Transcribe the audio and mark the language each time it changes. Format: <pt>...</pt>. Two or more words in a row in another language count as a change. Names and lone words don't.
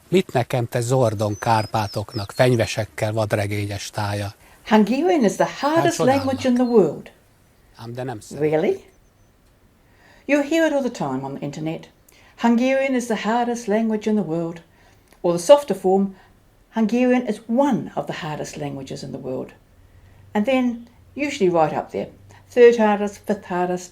<hu>Mit nekem te Zordon Kárpátoknak, fenyvesekkel vadregényes tája?</hu> <en>Hungarian is the hardest language in the world.</en> <hu>Ám de nem szeretem.</hu> <en>Really? You hear it all the time on the internet. Hungarian is the hardest language in the world. Or the softer form, Hungarian is one of the hardest languages in the world. And then, usually right up there, third hardest, fifth hardest.</en>